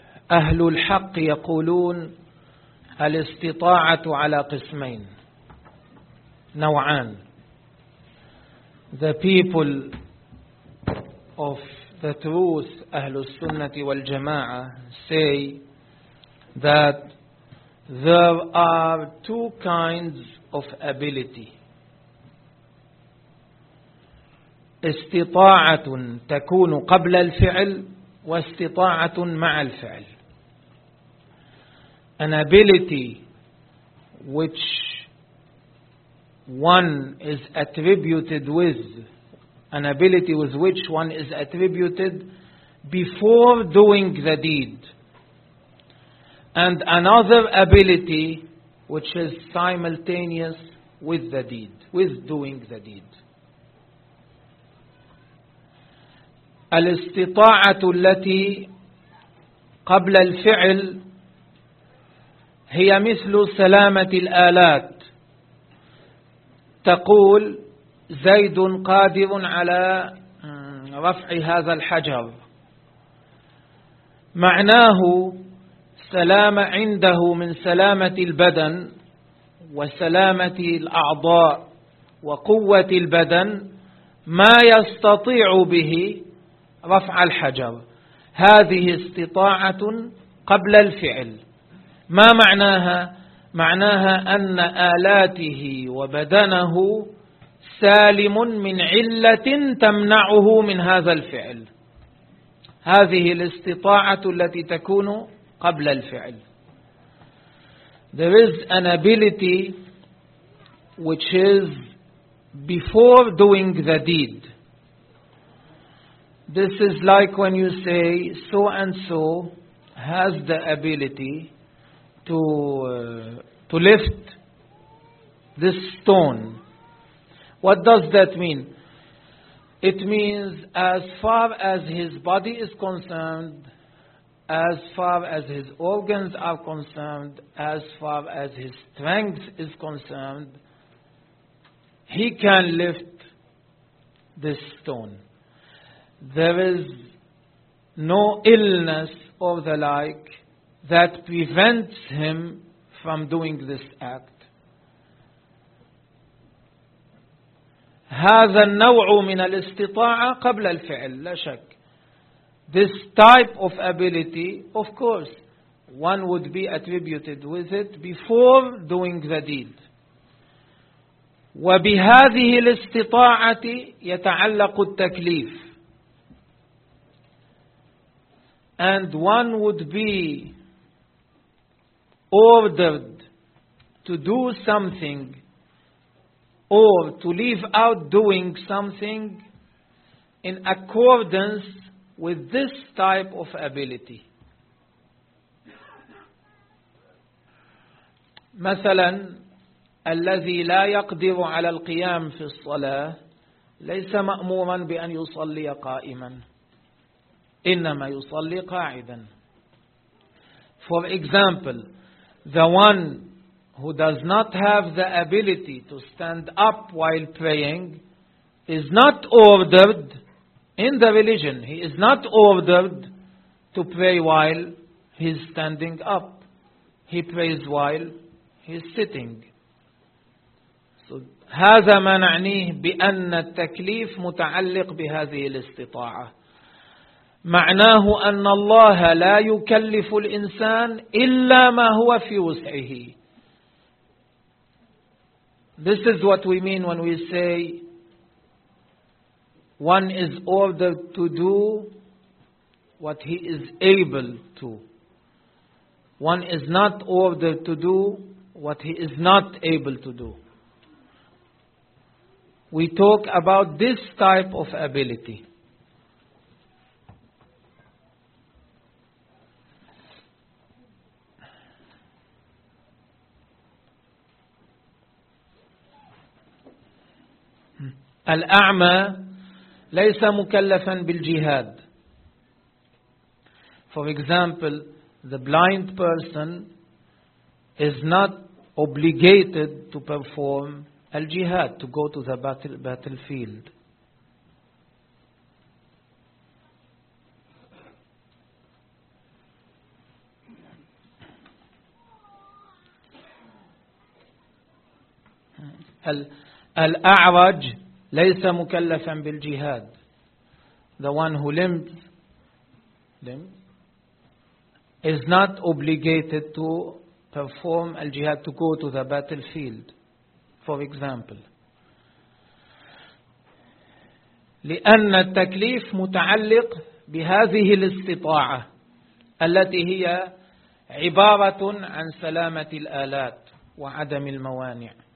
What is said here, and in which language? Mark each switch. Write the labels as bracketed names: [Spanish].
[Arabic] أهل الحق يقولون الاستطاعة على قسمين نوعان. [English] The people of the truth, [Arabic] أهل السنة والجماعة, [English] say that there are two kinds of ability. [Arabic] استطاعة تكون قبل الفعل واستطاعة مع الفعل. [English] An ability which one is attributed with, an ability with which one is attributed before doing the deed, and another ability which is simultaneous with the deed, with doing the deed. [Arabic] الاستطاعة التي قبل الفعل هي مثل سلامة الآلات. تقول زيد قادر على رفع هذا الحجر، معناه سلامة عنده من سلامة البدن وسلامة الأعضاء وقوة البدن ما يستطيع به رفع الحجر. هذه استطاعة قبل الفعل. ما معناها؟ معناها أن آلاته وبدنه سالم من علة تمنعه من هذا الفعل. هذه الاستطاعة التي تكون قبل الفعل. [English] There is an ability which is before doing the deed. This is like when you say so and so has the ability to lift this stone. What does that mean? It means as far as his body is concerned, as far as his organs are concerned, as far as his strength is concerned, he can lift this stone. There is no illness or the like that prevents him from doing this act. [Arabic] هذا النوع من الاستطاعة قبل الفعل لا شك. [English] This type of ability, of course, one would be attributed with it before doing the deed. [Arabic] وبهذه الاستطاعة يتعلق التكليف. [English] And one would be ordered to do something or to leave out doing something in accordance with this type of ability. [Arabic] مثلا الذي لا يقدر على القيام في الصلاة ليس مأموما بأن يصلي قائما إنما يصلي قاعدا. [English] For example, the one who does not have the ability to stand up while praying is not ordered in the religion. He is not ordered to pray while he's standing up. He prays while he's sitting. [Arabic] So, هذا ما نعنيه بأن التكليف متعلق بهذه الاستطاعة. معناه أن الله لا يكلف الإنسان إلا ما هو في وسعه. [English] This is what we mean when we say one is ordered to do what he is able to. One is not ordered to do what he is not able to do. We talk about this type of ability. [Arabic] الأعمى ليس مكلفا بالجهاد. [English] For example, the blind person is not obligated to perform al-jihad, to go to the battlefield. [Arabic] الأعرج ليس مكلفا بالجهاد. [English] The one who limps is not obligated to perform al-jihad, to go to the battlefield, for example. [Arabic] لأن التكليف متعلق بهذه الاستطاعة التي هي عبارة عن سلامة الآلات وعدم الموانع.